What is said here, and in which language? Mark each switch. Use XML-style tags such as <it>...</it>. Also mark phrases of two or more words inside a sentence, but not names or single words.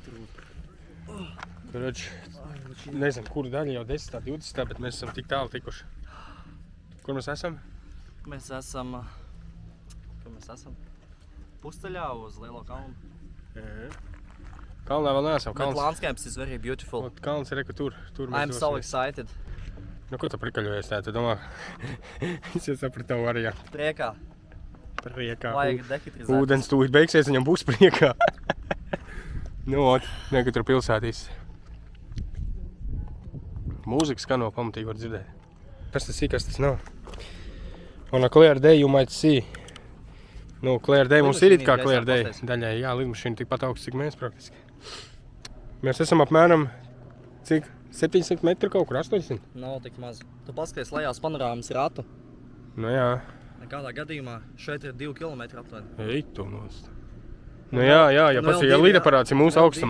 <lv>Kurš, nezinu, kuru daļu jau 10. 20. bet mēs esam tik tālu tikuši. Kur mēs esam? Mēs esam... Kur mēs esam? Pusceļā uz Lielo kalnu. Kalnā vēl neesam.</lv> <en>But landscapes is very beautiful.</en> <lv>Kalns ir, ka tur mēs</lv> <en>I'm so excited.</en> <lv>Nu, ko tu prikaļojies tā? Tu domā? Es jau sapratu tavu variantu. Priekā. Priekā. Vajag dehidrizēt. Ūdens tūlīt beigsies, viņam būs priekā. Nu, ka tur pilsētīs. Mūzika skan no pamatīgi var dzirdēt. Kas tas nav?</lv> <en>On a clear day you might see.</en> <lv>Nu,</lv> <en>clear day</en> <lv>mums ir it kā</lv> <en>clear day</en> <lv>daļai. Jā, lidmašīna tikpat augsts, cik mēs praktiski. Mēs esam apmēram, cik? 700 metru kaut kur, 800? Nav tik maz. Tu paskaties lejās panorāmas ratu. Nu jā. Nekādā gadījumā šeit ir 2 kilometri aptuveni. Ej, tu nost. Nu jā, ja lidaparāts ir mūsu augstumā.</lv>